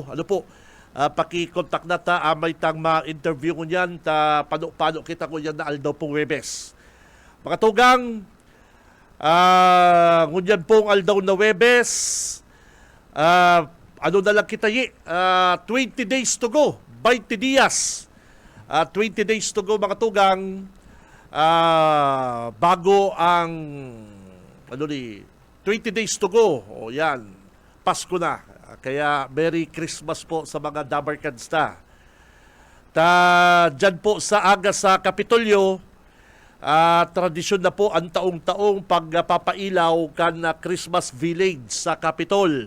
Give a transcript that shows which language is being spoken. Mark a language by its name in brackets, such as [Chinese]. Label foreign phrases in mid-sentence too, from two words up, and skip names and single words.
[Bikol] Ano po? Paki-contact na ta, may tang ma-interview ko niyan, ta pano kita ko yan na aldaw pong Webes. Mga tugang, ngunyan pong aldaw na Webes, ano na lang kita [English] 20 days to go, [Bikol] 20 dias. [English] 20 days to go, [Bikol] mga tugang, bago ang [English] 20 days to go. [Bikol] O yan, Pasko na. Kaya [English] Merry Christmas [Bikol] po sa mga Dabarkads na. Dyan po sa aga sa Kapitolyo, tradisyon na po ang taong-taong pagpapailaw kan Christmas Village sa Capitol.